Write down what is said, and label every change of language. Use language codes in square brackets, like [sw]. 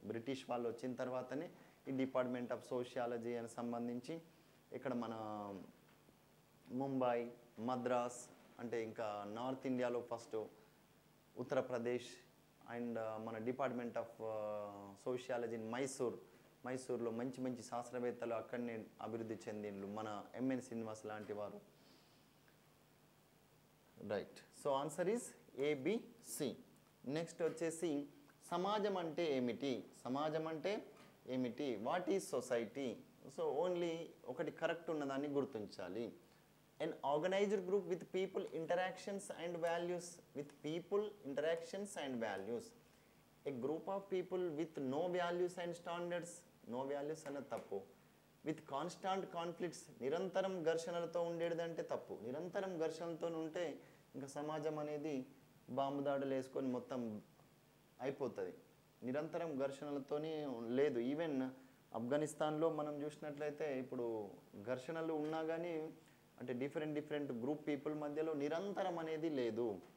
[te] British వాళ్ళు వచ్చిన తర్వాతనే ఈ డిపార్ట్మెంట్ ఆఫ్ సోషియాలజీ అని సంబంధించి ఇక్కడ మన ముంబై, మద్రాస్, అంటే ఇంకా నార్త్ ఇండియాలో ఫస్ట్ ఉత్తరప్రదేశ్, అండ్ మన డిపార్ట్మెంట్ ఆఫ్ సోషియాలజీ మైసూర్లో మంచి మంచి శాస్త్రవేత్తలు అక్కడనే అభివృద్ధి చెందిండ్రు, మన ఎంఎన్ శ్రీనివాస్ లాంటి వారు. [en] Right. So answer is ABC. [te] Next వచ్చేసి సమాజం అంటే ఏమిటి? సమాజం అంటే ఏమిటి? [en] What is society? [te] So only ఒకటి కరెక్ట్ ఉన్నదాన్ని గుర్తించాలి. [en] an organized group with people interactions and values, with people interactions and values. A group of people with no values and standards, no values [te] అన్న తప్పు. [en] with constant conflicts, [te] నిరంతరం ఘర్షణలతో ఉండేదంటే తప్పు. నిరంతరం ఘర్షణలతో ఉంటే ఇంకా సమాజం అనేది బాంబు దాడులు వేసుకొని మొత్తం అయిపోతుంది. నిరంతరం ఘర్షణలతోనే లేదు. ఈవెన్ ఆఫ్ఘనిస్తాన్లో మనం చూసినట్లయితే ఇప్పుడు ఘర్షణలు ఉన్నా కానీ అంటే డిఫరెంట్ గ్రూప్ పీపుల్ మధ్యలో నిరంతరం అనేది లేదు.